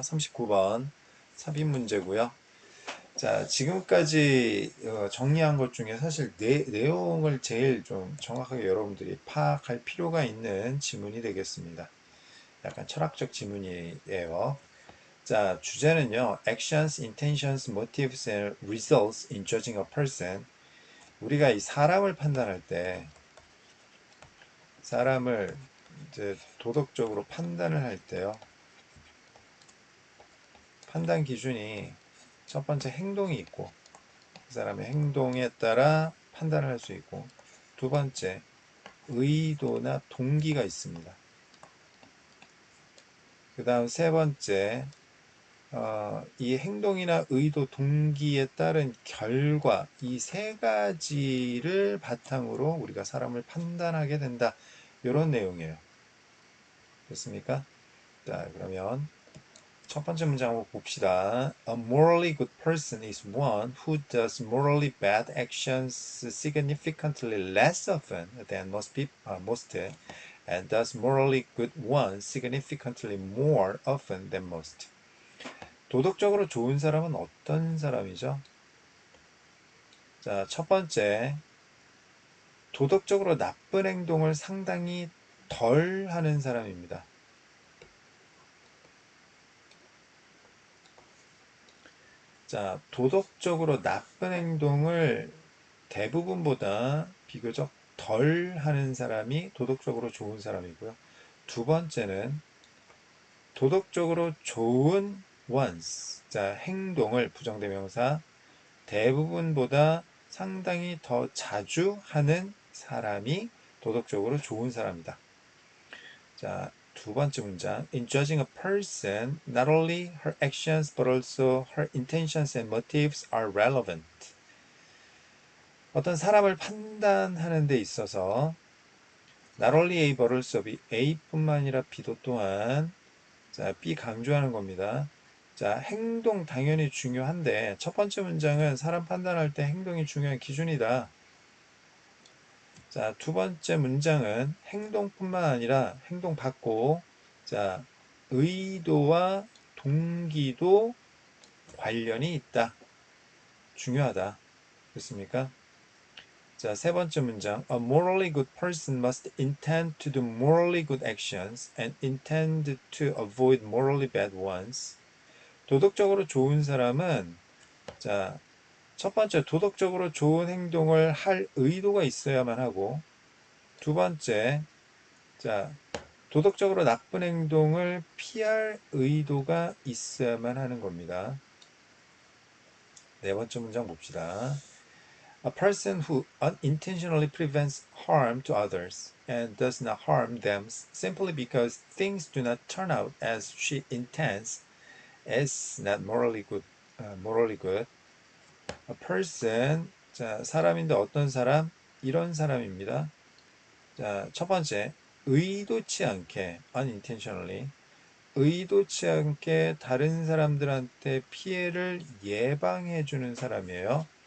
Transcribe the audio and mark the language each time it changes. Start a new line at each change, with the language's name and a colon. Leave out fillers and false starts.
Korean: 39번 삽입 문제고요. 자, 지금까지 정리한 것 중에 사실 내용을 제일 좀 정확하게 여러분들이 파악할 필요가 있는 지문이 되겠습니다. 약간 철학적 지문이에요. 자, 주제는요.
English: Actions, intentions, motives and results in judging a person.
Korean: 우리가 이 사람을 판단할 때 사람을 이제 도덕적으로 판단을 할 때요. 판단 기준이 첫 번째 행동이 있고 그 사람의 행동에 따라 판단을 할 수 있고 두 번째 의도나 동기가 있습니다. 그 다음 세 번째 이 행동이나 의도, 동기에 따른 결과 이 세 가지를 바탕으로 우리가 사람을 판단하게 된다. 이런 내용이에요. 됐습니까? 자, 그러면 첫 번째 문장 한번 봅시다.
English: A morally good person is one who does morally bad actions significantly less often than most and does morally good ones significantly more often than most.
Korean: 도덕적으로 좋은 사람은 어떤 사람이죠? 자, 첫 번째, 도덕적으로 나쁜 행동을 상당히 덜 하는 사람입니다. 자, 도덕적으로 나쁜 행동을 대부분보다 비교적 덜 하는 사람이 도덕적으로 좋은 사람이고요. 두 번째는 도덕적으로 좋은 once. 자, 행동을 부정대명사 대부분보다 상당히 더 자주 하는 사람이 도덕적으로 좋은 사람이다. 자, 두 번째 문장.
English: In judging a person, not only her actions but also her intentions and motives are relevant.
Korean: 어떤 사람을 판단하는 데 있어서
English: not only A but also B,
Korean: A뿐만 아니라 B도 또한 자, B 강조하는 겁니다. 자, 행동 당연히 중요한데 첫 번째 문장은 사람 판단할 때 행동이 중요한 기준이다. 자, 두 번째 문장은 행동뿐만 아니라 행동 받고 자, 의도와 동기도 관련이 있다. 중요하다. 그렇습니까? 자, 세 번째 문장.
English: A morally good person must intend to do morally good actions and intend to avoid morally bad ones.
Korean: 도덕적으로 좋은 사람은 자, 첫 번째 도덕적으로 좋은 행동을 할 의도가 있어야만 하고 두 번째 자, 도덕적으로 나쁜 행동을 피할 의도가 있어야만 하는 겁니다. 네 번째 문장 봅시다.
English: A person who unintentionally prevents harm to others and does not harm them simply because things do not turn out as she intends is not morally good. morally good. A person,
Korean: 자, 사람인데 어떤 사람? 이런 사람입니다. 자, 첫 번째, 의도치 않게, unintentionally, 의도치 않게 다른 사람들한테 피해를 예방해주는 사람이에요.